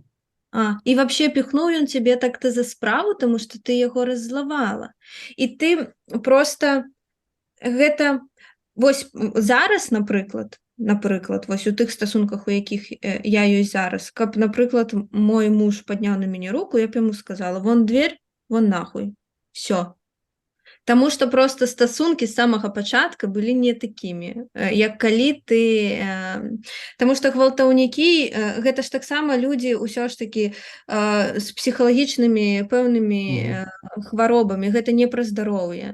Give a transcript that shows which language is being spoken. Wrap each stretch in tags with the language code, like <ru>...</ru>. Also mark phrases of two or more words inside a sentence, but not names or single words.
<be>І вообще піхнуў ён цябе так-то за справу, таму што ты яго раззлавала. І ты проста гэта вось зараз, напрыклад, вось у тых стасунках, у якіх я ёсць зараз, каб, напрыклад, мой муж падняў на мяне руку, я б яму сказала:</be> <ru>вон дверь, вон нахуй.</ru> <be>Всё. Таму што проста стасункі з самага пачатка былі не такімі, як калі ты... Таму што гвалтаўнікі, гэта ж таксама людзі ўсё ж такі з псіхалагічнымі пэўнымі хваробамі, гэта не пра здароўе.</be>